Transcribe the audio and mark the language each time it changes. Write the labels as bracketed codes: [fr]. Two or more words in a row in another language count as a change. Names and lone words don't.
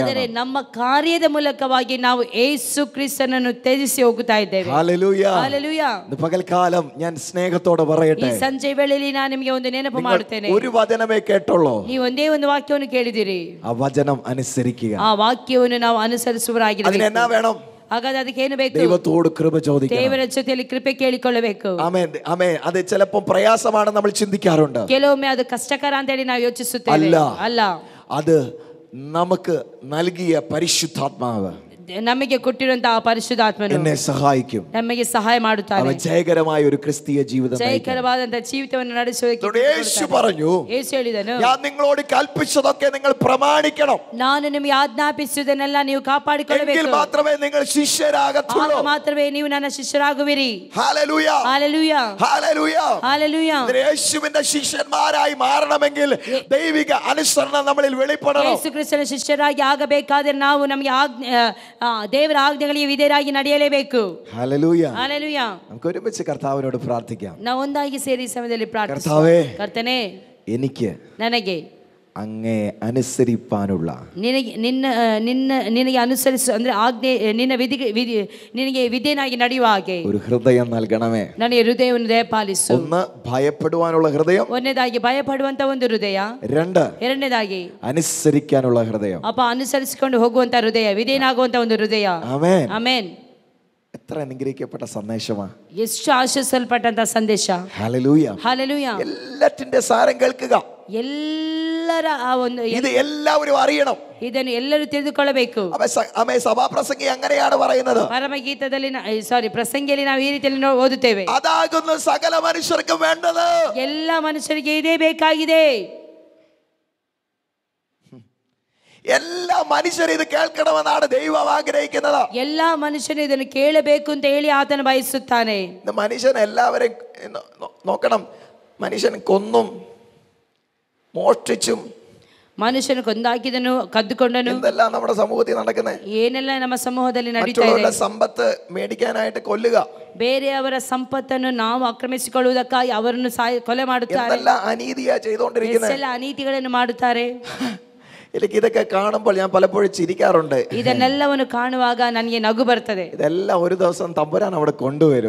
[kn] ಆದರೆ ನಮ್ಮ ಕಾರ್ಯದ ಮೂಲಕವಾಗಿ ನಾವು ಯೇಸು ಕ್ರಿಸ್ತನನ್ನು ತ್ಯಜಿಸಿ ಹೋಗುತ್ತಾ ಇದ್ದೇವೆ. [ml] ഹല്ലേലൂയ. [kn] ಹಲ್ಲೆಲೂಯ. [ml] പകൽക്കാലം ഞാൻ സ്നേഹത്തോടെ പറയട്ടെ, [kn] ಈ ಸಂಜೆ ವೇಳೆಯಲ್ಲಿ ನಾನು ನಿಮಗೆ ಒಂದು ನೆನಪು ಮಾಡುತ್ತೇನೆ. [ml] ഒരു വചനമേ കേട്ടുള്ളൂ. [kn] ನೀವು ಒಂದೇ ಒಂದು ವಾಕ್ಯವನ್ನು ಕೇಳಿದಿರಿ. [ml] ആ വചനം അനുസരിക്കുക. [kn] ಆ ವಾಕ್ಯವನ್ನು ನಾವು ಅನುಸರಿಸುವರಾಗಿರಬೇಕು. [ml] അതിനെന്നാ വേണം? [kn] ಹಾಗಾದ್ರೆ ಅದಕ್ಕೆ ಏನು ಬೇಕು? [ml] ദൈവത്തോട് കൃപ ചോദിക്കണം. [kn] ದೇವರ ಜೊತೆಯಲ್ಲಿ ಕೃಪೆ ಕೇಳಿಕೊಳ್ಳಬೇಕು. [ml] ആമേൻ. ആമേൻ. അത് ചിലപ്പോൾ പ്രയാസമാണ് നമ്മൾ ചിന്തിക്കാറുണ്ട്. [kn] ಕೆಲವೊಮ್ಮೆ ಅದು ಕಷ್ಟಕರ ಅಂತ ಹೇಳಿ ನಾವು ಯೋಚಿಸುತ್ತೇವೆ. ಅಲ್ಲ, [ml] അത് നമുക്ക് നൽകിയ പരിശുദ്ധാത്മാവ്, [kn] ನಮಗೆ ಕೊಟ್ಟಿರುವಂತಹ ಪರಿಶುದ್ಧಾತ್ಮನು [ml] എന്നെ സഹായിക്കും. [kn] ನಮಗೆ ಸಹಾಯ ಮಾಡುತ್ತಾನೆ. [ml] അവൻ ജയകരമായ ഒരു ക്രിസ്തീയ ജീവിതം നയിക്കാൻ. [kn] ജയകരವಾದಂತಹ ಜೀವಿತವನ್ನು ನಡೆಸುವುದಕ್ಕೆ [ml] യേശു പറഞ്ഞു, [kn] യേശು ಹೇಳಿದನು, [ml] ഞാൻ നിങ്ങളോട് കൽപ്പിച്ചതൊക്കെ നിങ്ങൾ പ്രമാണിക്കണം. [kn] ನಾನು ನಿಮಗೆ ಆಜ್ಞಾಪಿಸುವುದನ್ನೆಲ್ಲ ನೀವು ಕಾಪಾಡಿಕೊಳ್ಳಬೇಕು. [ml] എങ്കിൽ മാത്രമേ നിങ്ങൾ ശിഷ്യരാകത്തുള്ളൂ. [kn] ಆಗ ಮಾತ್ರವೇ ನೀವು ನನ್ನ ಶಿಷ್ಯರಾಗುವಿರಿ. [ml] ഹല്ലേലൂയ, ഹല്ലേലൂയ, ഹല്ലേലൂയ, ഹല്ലേലൂയ. യേശുവിന്റെ ശിഷ്യന്മാരായി മാറണമെങ്കിൽ ദൈവിക അനുസരണം നമ്മളിൽ വെളിപ്പെടണം. [kn] ಯೇಸು ಕ್ರಿಸ್ತನ ಶಿಷ್ಯರಾಗಿ ಆಗಬೇಕಾದರೆ ನಾವು ನಮಗೆ ದೇವರ ಆಜ್ಞೆಗಳಿಗೆ ವಿಧೇಯರಾಗಿ ನಡೆಯಲೇಬೇಕು. [ml] ഹല്ലേലൂയ, [kn] ಹಲ್ಲೆಲೂಯ. [ml] നമുക്ക് ഒരുമിച്ച് കർത്താവിനോട് പ്രാർത്ഥിക്കാം. [kn] ನಾವು ಒಂದಾಗಿ ಸೇರಿ ಈ ಸಮಯದಲ್ಲಿ ಪ್ರಾರ್ಥಿಸೋಣ. [ml] കർത്താവേ, [kn] ಕರ್ತನೇ, [ml] എനിക്ക് [kn] ನನಗೆ [ml] അങ്ങേ അനുസരിപ്പാനുള്ള, [kn] ನಿನಗೆ ಅನುಸರಿಸು ಅಂದ್ರೆ ಆಜ್ಞೆ, ನಿನಗೆ ವಿಧೇಯನಾಗಿ ನಡೆಯುವ ಹಾಗೆ [ml] ഒരു ഹൃദയം നൽകണമേ. [kn] ನನಗೆ ಹೃದಯವನ್ನು ದಯಪಾಲಿಸು. [ml] ഒന്ന്, ഭയപ്പെടുവാനുള്ള ഹൃദയം. [kn] ಒಂದನೇದಾಗಿ ಭಯಪಡುವಂತ ಒಂದು ಹೃದಯ. [ml] രണ്ട്, [kn] ಎರಡನೇದಾಗಿ [ml] അനുസരിക്കാനുള്ള ഹൃദയം. [kn] ಅನುಸರಿಸಿಕೊಂಡು ಹೋಗುವಂತ ಹೃದಯ, ವಿಧೇಯನಾಗುವಂತ ಒಂದು ಹೃದಯ. [ml] ആമേൻ, [kn] ಆಮೆನ್. [ml] എത്ര അനുഗ്രഹിക്കപ്പെട്ട സന്ദേശമാ, [kn] ಎಷ್ಟು ಆಶೀರ್ವದಿಸಲ್ಪಟ್ಟಂತ ಸಂದೇಶ. [ml] ഹല്ലേലൂയ, [kn] ಹಲ್ಲೆಲೂಯ. [ml] എല്ലാറ്റിന്റെ സാരം കേൾക്കുക. [kn] ಎಲ್ಲರ ಆ ಒಂದು [ml] ഇത് എല്ലാവരും അറിയണം. [kn] ಇದನ್ನು ಎಲ್ಲರೂ ತಿಳಿದುಕೊಳ್ಳಬೇಕು. [ml] ആമേ, സഭാപ്രസംഗി അങ്ങനെയാണ് പറയുന്നത്. [kn] ಪರಮಗೀತದಲ್ಲಿ ಪ್ರಸಂಗಿಯಲ್ಲಿ ನಾವು ಈ ರೀತಿಯಲ್ಲಿ ಓದುತ್ತೇವೆ, [ml] അതാകുന്നു സകല മനുഷ്യർക്കും വേണ്ടത്. [kn] ಎಲ್ಲ ಮನುಷ್ಯರಿಗೆ ಇದೇ ಬೇಕಾಗಿದೆ. [ml] എല്ലാ മനുഷ്യരും ഇത് കേൾക്കണമെന്നാണ് ദൈവം ആഗ്രഹിക്കുന്നത്. [kn] ಎಲ್ಲ ಮನುಷ್ಯನು ಇದನ್ನು ಕೇಳಬೇಕು ಅಂತ ಹೇಳಿ ಆತನು ಬಯಸುತ್ತಾನೆ. [ml] മനുഷ്യൻ എല്ലാവരെയും നോക്കണം. മനുഷ്യൻ കൊന്നും മോഷ്ടിച്ചും [kn] ಮನುಷ್ಯನು ಕೊಂದಾಕಿದನು, ಕದ್ದುಕೊಂಡನು, [ml] എന്തെല്ലാം നമ്മുടെ സമൂഹത്തിൽ നടക്കുന്നത്. [kn] ಏನೆಲ್ಲ ನಮ್ಮ ಸಮೂಹದಲ್ಲಿ ನಡೀತಾ ಇದೆ. [ml] മറ്റുള്ളവരുടെ സമ്പത്ത് മേടിക്കാനായിട്ട് കൊല്ലുക, [kn] ಬೇರೆಯವರ ಸಂಪತ್ತನ್ನು ನಾವು ಆಕ್ರಮಿಸಿಕೊಳ್ಳುವುದಕ್ಕಾಗಿ ಅವರನ್ನು ಕೊಲೆ ಮಾಡುತ್ತಾರೆ. [ml] എന്തെല്ലാം അനീതിയാ ചെയ്തുകൊണ്ടിരിക്കുന്നത്. [kn] ಎಲ್ಲ ಅನೀತಿಗಳನ್ನು ಮಾಡುತ್ತಾರೆ. [ml] എനിക്ക് ഇതൊക്കെ കാണുമ്പോൾ ഞാൻ പലപ്പോഴും ചിരിക്കാറുണ്ട്. [kn] ಇದನ್ನೆಲ್ಲವನ್ನು ಕಾಣುವಾಗ ನನಗೆ ನಗು ಬರ್ತದೆ. [ml] ഇതെല്ലാം ഒരു ദിവസം തമ്പുരാൻ അവിടെ കൊണ്ടുവരും.